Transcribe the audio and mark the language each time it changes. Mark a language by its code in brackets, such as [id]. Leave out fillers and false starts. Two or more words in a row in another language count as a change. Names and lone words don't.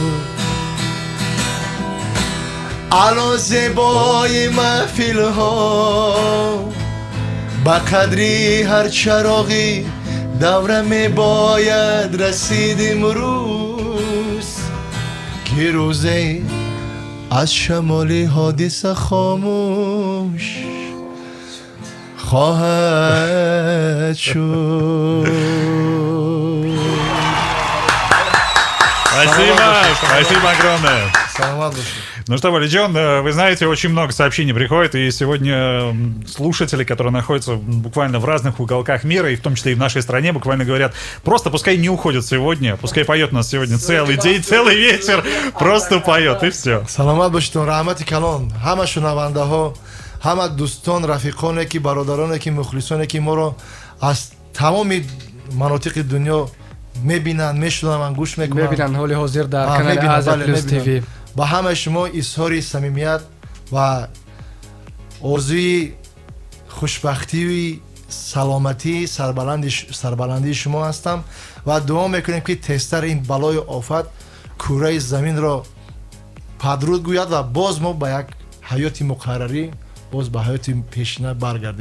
[fa] علا زیبای محفل ها، با قدری هر چراغی دوره می باید رسید امروز، که روزه از شمال حادثه خاموش خواهد شد. [ru] Спасибо огромное. [tg] Саламат душе. [ru] Ну что, Валидион, вы знаете, очень много сообщений приходит, и сегодня слушатели, которые находятся буквально в разных уголках мира, и в том числе и в нашей стране, буквально говорят, просто пускай не уходит сегодня, пускай поет у нас сегодня целый день, целый вечер, просто поет, и все. [tg] Саламат бошитон, рахмати калон, ҳама шунавандаҳо, ҳама дӯстон, рафиқоне ки бародароне ки мухлисоне ки моро аз тамоми манотиқи дунё мебинанд, мешунаванд, гӯш мекунанд, мебинанд ҳоли ҳозир дар канали Азия Плюс ТВ. ба ҳамаи шумо изҳори самимият ва орзуи хушбахтию саломатии сарбаландии шумо ҳастам ва дуо мекунем ки тезтар ин балои офат кураи заминро падруд гӯяд ва боз мо ба як ҳаёти муқаррарӣ, боз ба ҳаёти пешина баргардем.